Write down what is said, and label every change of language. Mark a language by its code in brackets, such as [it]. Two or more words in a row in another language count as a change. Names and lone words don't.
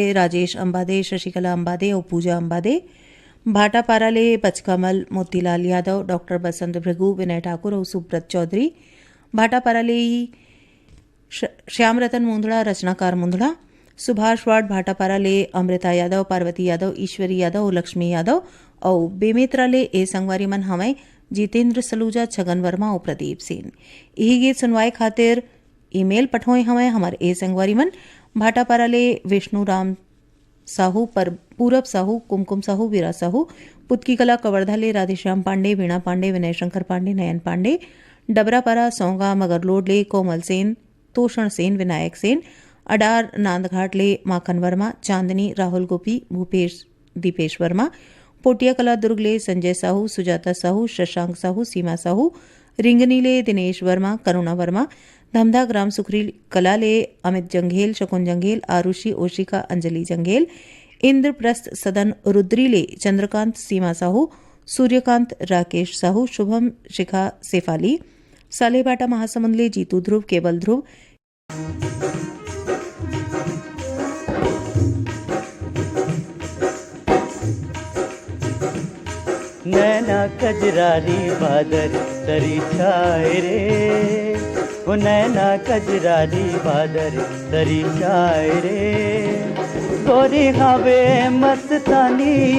[hne] राजेश अंबादे शशिकला अंबादे और पूजा अंबादे भाटापारा ले बचकमल मोतीलाल यादव डॉक्टर बसंत भृगु विनय ठाकुर और सुब्रत चौधरी भाटापारा ले श्याम रतन मुंदड़ा रचनाकार मुंदड़ा सुभाष वार्ड भाटापारा ले अमृता यादव पार्वती यादव ईश्वरी यादव और लक्ष्मी यादव और बेमेत्रा ले ए संगवारी मन हमें जितेंद्र सलूजा, छगन वर्मा और प्रदीप सेन। यही गीत सुनवाए खातिर ईमेल पठोए हमें हमारे ए संगवारी मन भाटापारा ले विष्णु राम साहू, पर पूरब साहू, कुमकुम साहू, वीरा साहू, पुतकी कला कवर्धा ले राधेश्याम पांडे, वीणा पांडे, विनय शंकर पांडे, नयन पांडे, डबरापारा सौंगा मगरलोड ले कोमल सेन, तोषण सेन, विनायक सेन, अडार नांदघाट ले माखन वर्मा, चांदनी, राहुल गोपी, भूपेश दीपेश वर्मा, पोटिया कला दुर्ग ले संजय साहू, सुजाता साहू, शशांक साहू, सीमा साहू, रिंगनी ले दिनेश वर्मा, करुणा वर्मा, धमधा ग्राम सुखरी कला ले अमित जंघेल, शकुन जंघेल, आरुषि ओशिका, अंजलि जंघेल, इंद्रप्रस्थ सदन रुद्री ले चंद्रकांत, सीमा साहू, सूर्यकांत, राकेश साहू, शुभम शिखा सेफाली, सालेबाटा महासमुंद ले जीतू ध्रुव, केवल ध्रुव, नैना कजरारी बादर तरी छाए रे, वो नैना कजरारी बादर तरी छाए रे, गोरी हवे मस्तानी,